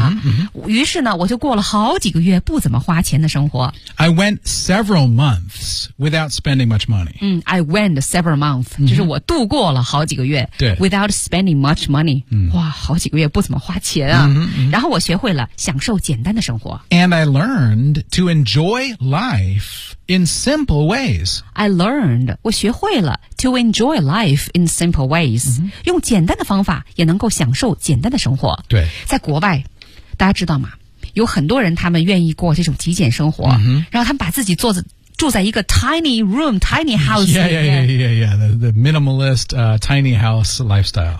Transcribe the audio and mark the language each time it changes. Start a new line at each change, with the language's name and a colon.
Chinese: 啊、于是呢我就过了好几个月不怎么花钱的生活
English: I went several months without spending much money、嗯、I went several months、mm-hmm.
Chinese: 就是我度过了好几个月
English: Without spending much money、 mm-hmm.
Chinese: 哇好几个月不怎么花钱啊、 mm-hmm. 然后我学会了享受简单的生活
English: And I learned to enjoy lifeIn simple ways. I learned,
Chinese: 我学会了
English: to enjoy life in simple ways.、 Mm-hmm.
Chinese: 用简单的方法也能够享受简单的生活。对。在国外，大家知道吗？有很多人他们愿意过这种极简生活。 Mm-hmm. 然后他们把自己做的住在一个
English: tiny room, tiny house. Yeah, yeah, yeah, yeah, yeah. The minimalist, tiny house lifestyle.